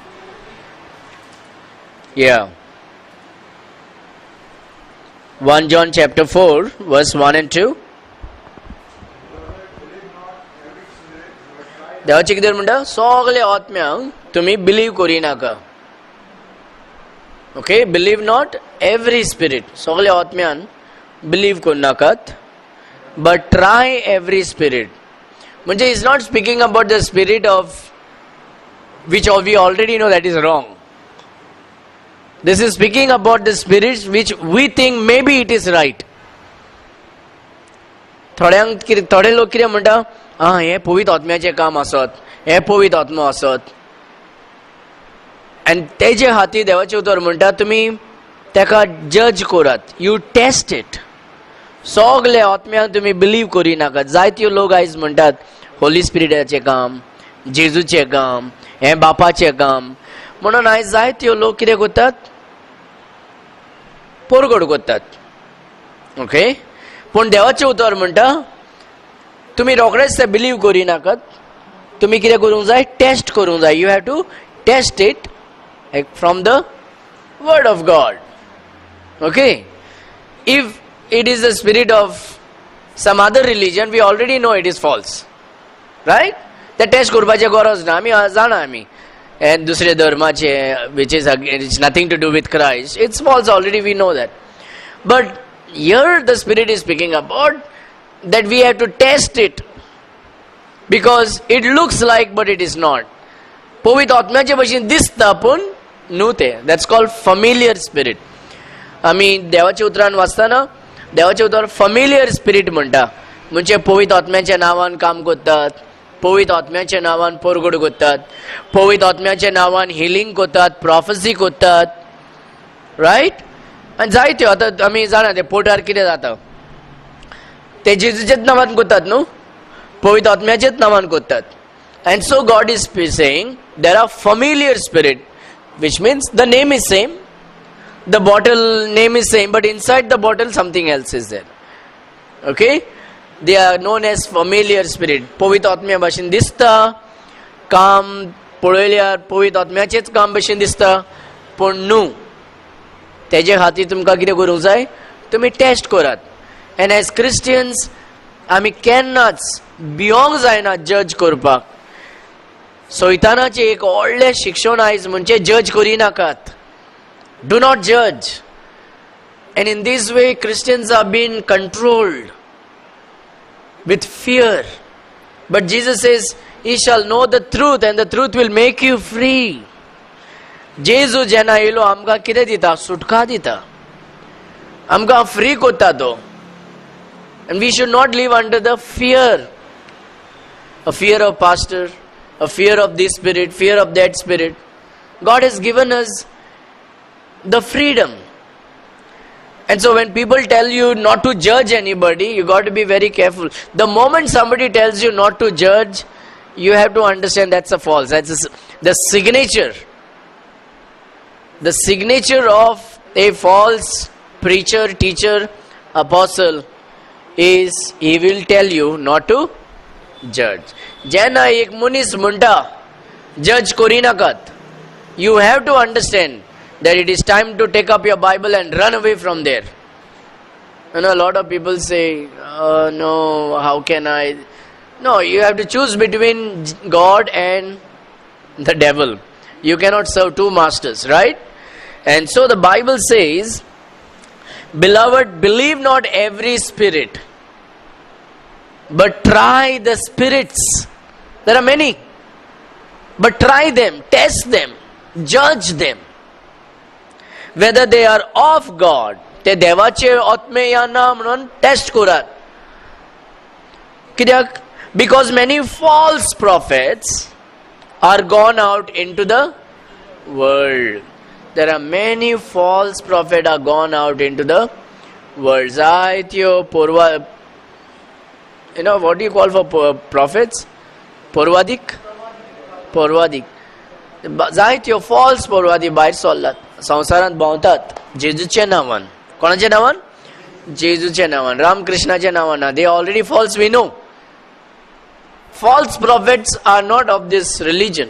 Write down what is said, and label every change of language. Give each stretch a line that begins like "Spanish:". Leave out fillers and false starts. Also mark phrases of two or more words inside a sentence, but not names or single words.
English: yeah, 1 John chapter 4 verse 1 and 2.
Konkani: देवाचे कितें म्हणटा? सगळे आत्म्यांक तुमी बिलीव करिनाका. ओके,
English: believe not every spirit.
Konkani: सगळे आत्म्यान बिलीव करनाकात,
English: but try every spirit. म्हणजे is not speaking about the spirit of which we already know that is wrong. This is speaking about the spirits which we think maybe it is right.
Konkani: थोडे लोक कितें म्हणटा, हे पवित्र आत्म्याचें काम आसत, हे पवित्र आत्मो आसत. आनी तेजे खातीर देवाचें उतर म्हणटा, तुमी तेका जज करात,
English: you test it.
Konkani: सगळे आत्म्याक तुमी बिलीव करी नाकात. जायत्यो लोक आयज म्हणटात होली स्पिरिटाचें काम, जेजूचें काम, हें बापाचें काम म्हणून आयज जायत्यो लोक कितें करतात, पोरगोड करतात. ओके, पूण देवाचें उतर म्हणटा, तुमी रोखडेच ते बिलीव करी नाकात. तुमी कितें करूंक जाय, टेस्ट करूंक जाय.
English: you have to test it from the word of God. okay, if it is the spirit of some other religion, we already know it is false, right? The test
Konkani: करपाचे गरज ना, आमी जाणा आमी दुसरे धर्माचे,
English: which is it's nothing to do with Christ, it's false already, we know that. But here the spirit is speaking about that we have to test it, because it looks like but it is not.
Konkani: पवित्र आत्म्याचे भशेन दिसता पूण न्हू ते.
English: That's called familiar spirit.
Konkani: आमी देवाच्या उतरान वाचताना देवाचे उतर
English: familiar spirit
Konkani: म्हणटा, म्हणजे पवित्र आत्म्याच्या नांवान काम करतात, पवित्र आत्म्याच्या नांवान पोरगोड करतात, पवित्र आत्म्याच्या नांवान हिलिंग करतात, प्रॉफेसी करतात, रायट. आनी जायत्यो आतां आमी जाणा ते पोटार कितें जाता, ते जेजूचेच नांवान करतात न्हू, पवित्र आत्म्याचेच नांवान करतात.
English: and so God is saying there are familiar spirit, which means the name is same, the bottle name is same, but inside the bottle something else is there. Okay, they are known as familiar spirit.
Konkani: पवित्र आत्म्या भाशेन दिसता, काम पळयल्यार पवित्र आत्म्याचेच काम भाशेन दिसता, पूण न्हू. तेजे खातीर तुमकां कितें करूंक जाय, तुमी टेस्ट करात.
English: and as Christians
Konkani: आमी केन्नाच भियोंक जायना जज करपाक. सोयतानाचें एक व्हडलें शिक्षण आयज म्हणजे जज करी नाकात.
English: Do not judge. And in this way Christians are being controlled with fear. But Jesus says, ye shall know the truth and the truth will make you free.
Konkani: जेजू जेन्ना येयलो आमकां कितें दिता, सुटका दिता, आमकां फ्री कोत्ता तो.
English: And we should not live under the fear, a fear of pastor, a fear of this spirit, fear of that spirit. God has given us the freedom. And so when people tell you not to judge anybody, you got to be very careful. The moment somebody tells you not to judge, you have to understand that's a false. That's the signature. The signature of a false preacher, teacher, apostle is he will tell you not to judge.
Konkani: जेन्ना एक मनीस म्हणटा जज करी नाकात,
English: you have to understand that it is time to take up your Bible and run away from there. You know, a lot of people say, oh, no, how can I? No, you have to choose between God and the devil. You cannot serve two masters, right? And so the Bible says, beloved, believe not every spirit, but try the spirits. There are many, but try them, test them, judge them, whether they are of God.
Konkani: ते देवाचे आत्मे या ना म्हणून टेस्ट करात. कित्याक?
English: Because many false prophets are gone out into the world. There are many false prophets are gone out into the world.
Konkani: Zaityo porva,
English: you know what do you call for prophets?
Konkani: Porvadik? Porvadik. जायत्यो फॉल्स पोरवादी भायर सरलात, संवसारांत भोंवतात जेजूच्या नांवान. कोणाच्या नांवान? जेजूच्या नांवान, रामकृष्णाच्या नांवान.
English: they already false, we know. False prophets are not of this religion.